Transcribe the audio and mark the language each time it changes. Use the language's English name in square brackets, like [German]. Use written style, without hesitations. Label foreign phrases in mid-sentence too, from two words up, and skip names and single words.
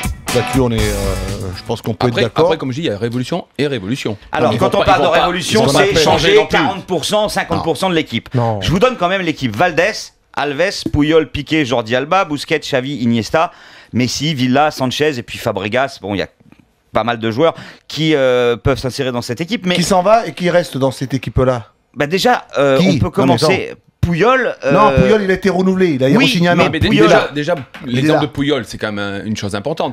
[French] Là-dessus, on est, je pense qu'on peut être d'accord. Après, comme je dis, il y a révolution et révolution. Alors, quand on parle de révolution, c'est changer 40%, 50% de l'équipe. Je vous donne quand même l'équipe. Valdés, Alves, Puyol, Piqué, Jordi Alba, Busquets, Xavi, Iniesta, Messi, Villa, Sanchez et puis Fabregas. Bon, il y a pas mal de joueurs qui peuvent s'insérer dans cette équipe. Mais qui s'en va et qui reste dans cette équipe-là? Bah déjà, on peut commencer. Puyol. Non, Puyol, il a été renouvelé. Il a re-signé un an. Mais déjà l'exemple de Puyol, c'est quand même une chose importante.